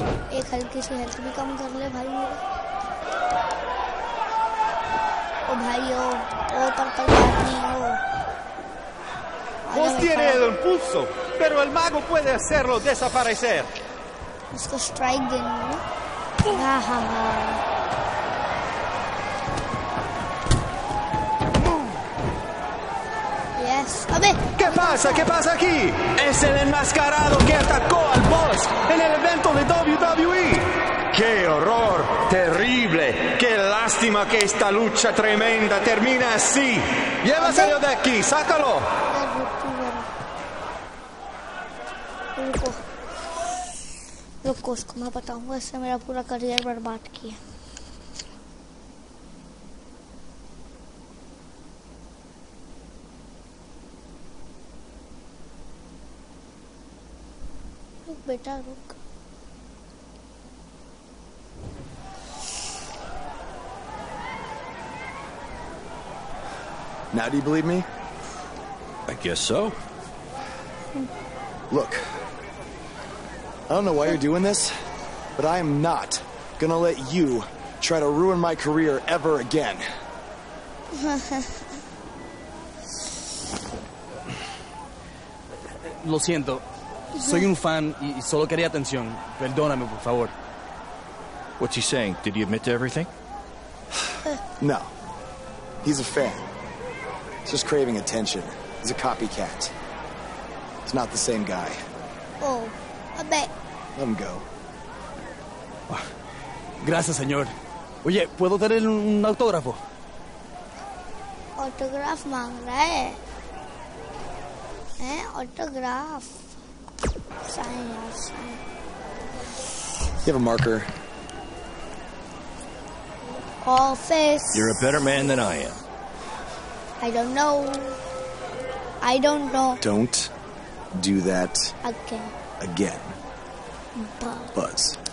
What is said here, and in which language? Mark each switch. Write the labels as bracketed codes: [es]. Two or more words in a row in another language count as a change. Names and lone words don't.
[hi] एक हल्की सी हेल्थ भी कम कर ले भाई मेरे। ओ भाई ओ पर Barney o. [es] Sostiene el impulso, pero el mago puede hacerlo desaparecer. [hi] इसको स्ट्राइक देनी है। हाँ। Yes. अबे [es] ¿Qué pasa aquí? Es el enmascarado que atacó al boss en el evento de WWE. ¡Qué horror! ¡Terrible! ¡Qué lástima que esta lucha tremenda termina así! ¡Llévaselo de aquí! ¡Sácalo! [hi] रुको उसको मैं बताऊंगा, इससे मेरा पूरा करियर बर्बाद किया। रुक बेटा रुक। [en] Now do you believe me? I guess so. Look, I don't know why you're doing this, but I am not gonna let you try to ruin my career ever again. [es] Lo siento, soy un fan y solo quería atención. Perdóname, por favor. [en] What's he saying? Did he admit to everything? No. He's a fan. He's just craving attention. He's a copycat. He's not the same guy. Oh, अबे Let him go. [es] Gracias, señor. Oye, ¿puedo tener un autógrafo? [hi] ऑटोग्राफ मांग रहा है ऑटोग्राफ। साइन यार साइन। [en] You have a marker? Office. You're a better man than I am. I don't know. Don't do that Again. again. Buzz.